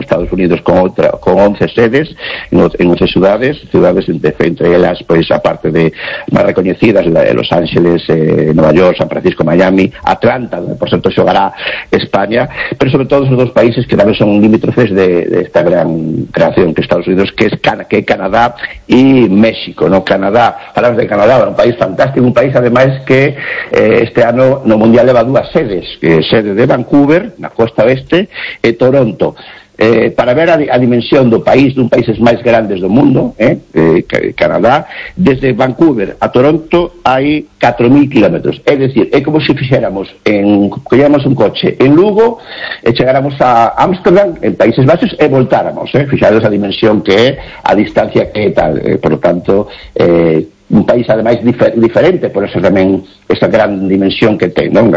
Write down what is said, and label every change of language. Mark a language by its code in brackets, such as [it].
[es] Estados Unidos con 11 sedes en 11 ciudades entre ellas, pues aparte de más reconocidas, la de Los Ángeles, Nueva York, San Francisco, Miami, Atlanta, donde por cierto jugará España, pero sobre todo esos dos países que también son limítrofes de esta gran creación que Estados Unidos, que es Canadá y México, ¿no? Canadá, hablamos de Canadá, un país fantástico, un país además que este año no mundial lleva dos sedes, sede de Vancouver, la costa oeste, y Toronto. [gl] Para ver a dimensión do país, dun países máis grandes do mundo, Canadá, desde Vancouver a Toronto hai 4.000 kilómetros. É dicir, é como se fixéramos, colléramos un coche en Lugo, chegáramos a Ámsterdam, en Países Baixos, e voltáramos. Fixáramos a dimensión que é, a distancia que é tal. [es] Por lo tanto, un país además diferente, por eso también esa gran dimensión que tiene, ¿no?